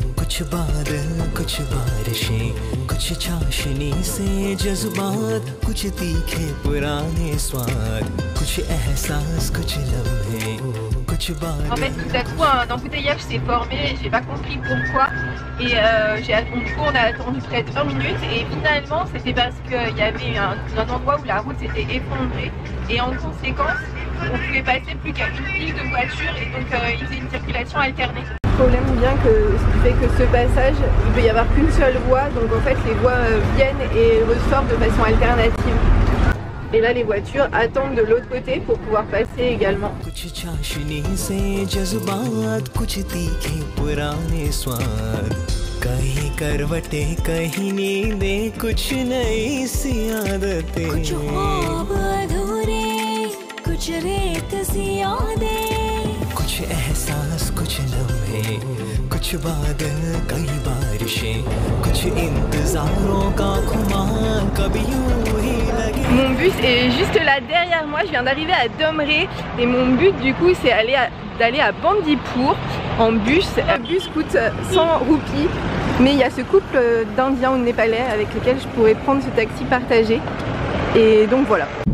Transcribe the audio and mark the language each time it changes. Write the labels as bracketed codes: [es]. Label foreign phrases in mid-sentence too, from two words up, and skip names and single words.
[hi] कुछ बादल कुछ बारिशें कुछ चाशनी से जज्बात कुछ तीखे पुराने स्वाद कुछ एहसास कुछ लम्हे कुछ बादल. [fr] En fait, tout à coup, un embouteillage s'est formé, j'ai pas compris pourquoi. Et du coup, on a attendu près de 20 minutes. Et finalement, c'était parce qu'il y avait un endroit où la route s'était effondrée. Et en conséquence, on pouvait passer plus qu'à une file de voitures. Et donc, ils faisaient une circulation alternée. Le problème vient que ce qui fait que ce passage, il peut y avoir qu'une seule voie. Donc, en fait, les voies viennent et ressortent de façon alternative. Et là les voitures attendent de l'autre côté pour pouvoir passer également. [hi] कहीं करवटे कहीं नींदे कुछ नई सी आदतें कुछ ख्वाब अधूरे कुछ रेत सी यादें कुछ एहसास कुछ लम्हे कुछ बादल कई बारिशें कुछ इंतजारों का खुमार कभी यूं ही लगे. [fr] Mon bus est juste là derrière moi, je viens d'arriver à Domré et mon but du coup c'est d'aller à Bandipur en bus. Le bus coûte 100 roupies, mais il y a ce couple d'Indiens ou de Népalais avec lesquels je pourrais prendre ce taxi partagé. Et donc voilà.